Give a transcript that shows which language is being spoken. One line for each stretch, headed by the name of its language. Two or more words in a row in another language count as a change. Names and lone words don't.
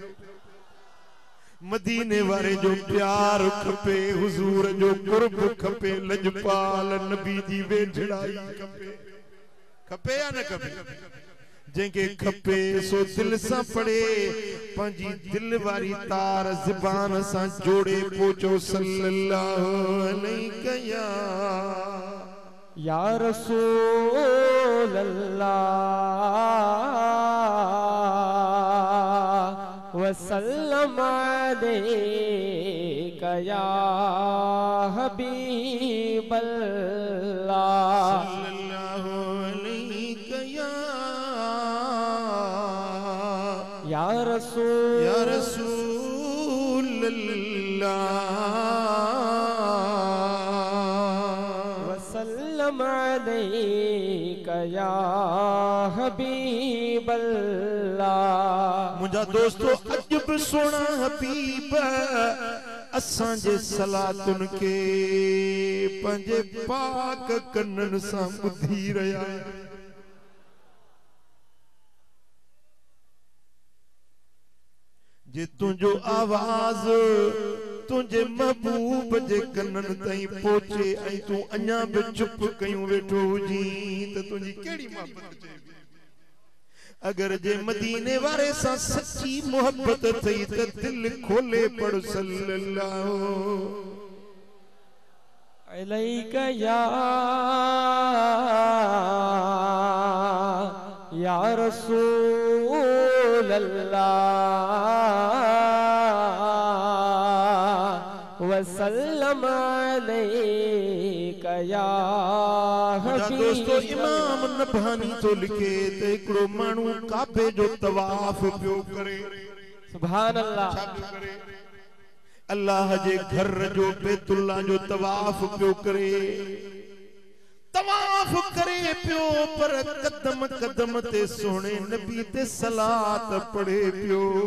Sindhi: मदीने वारे जो प्यार खपे, हुजूर जो कुर्ब खपे, लजपाल नबी जी वेझड़ाई खपे। खपे या न खपे? जंहिंखे खपे सो दिल सां पढ़े, पंहिंजी दिल वारी तार ज़बान सां जोड़े पहुचो
Arabic: صلى الله عليه يا رسول الله وسلم عليك يا حبيب الله صلى الله عليه या رسول الله وسلم عليك يا حبيب الله.
Sindhi: मुझा दोस्तों अज भी सोना हबीब असां जे सलातुन के पंजे पाक कन्नन सां ॿुधी रहिया। जे तुझो आवाज तुझे महबूब जे कन्नन ताईं पहुचे ऐं तू अञा भी चुप कयूं वेठो हुजी त तुझी केड़ी मोहब्बत चए। अगर जे मदीने वारे सां सच्ची मोहब्बत थई त दिल खोले पढ़ सल्लल्लाहु
Arabic: عليك يا رسول الله وسلم عليك يا حبيب.
Sindhi: दोस्तों इमाम नबहानी तो लिखे ते एकड़ो मानू काबे जो तवाफ पियो करे।
Arabic: سبحان الله.
Sindhi: अल्लाह जे घर जो बैतुल्लाह जो तवाफ पियो करे। तवाफ करे पियो पर कदम कदम ते सोने नबी ते सलात पढ़े पियो।